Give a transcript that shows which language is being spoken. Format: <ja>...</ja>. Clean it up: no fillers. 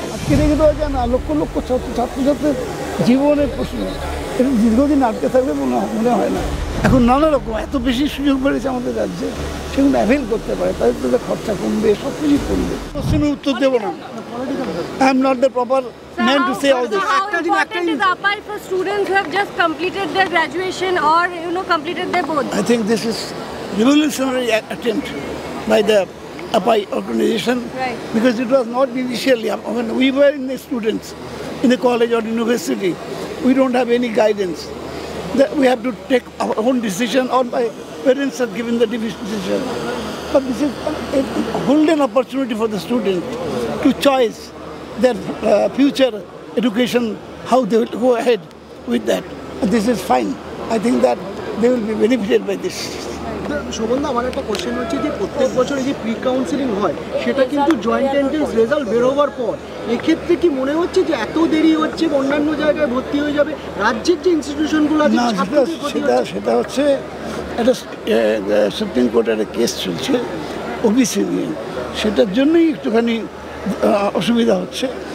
<bn>আজকে রেখে দেওয়া যায় না, লক্ষ লক্ষ ছাত্রছাত্রীর জীবনের প্রশ্ন এটা দীর্ঘদিন আটকে থাকবে মনে হয় না। এখন নানা রকম এত বেশি সুযোগ বেড়েছে আমাদের রাজ্যে, সেগুলো অ্যাভেল করতে পারে, তাদের তো খরচা কমবে, সব কিছুই কমবে। কোশ্চেনের উত্তর দেবো না,</bn> <en>I am not the proper man to say all this. So how important is API for students who have just completed their graduation or completed their boards? I think this is revolutionary attempt by the API organization, right? Because it was not initially when we were in the students in the college or university, we don't have any guidance. That we have to take our own decision, or my parents have given the decision. But this is a golden opportunity for the student to choose their future education, how they will go ahead with that. And this is fine. I think that they will be benefited by this.</en> <bn>শোভনদা, আমার একটা question হচ্ছে যে প্রত্যেক বছর এই যে pre counselling হয় সেটা কিন্তু জয়েন্ট এন্ট্রান্স রেজাল্ট বের হওয়ার পর, এক্ষেত্রে কি মনে হচ্ছে যে এত দেরি হচ্ছে, অন্যান্য জায়গায় ভর্তি হয়ে যাবে রাজ্যের যে ইনস্টিটিউশনগুলো আছে? সেটা হচ্ছে একটা সুপ্রিম কোর্টের একটা কেস চলছে ওবিসি নিয়ে, সেটার জন্যই একটুখানি অসুবিধা হচ্ছে।</bn>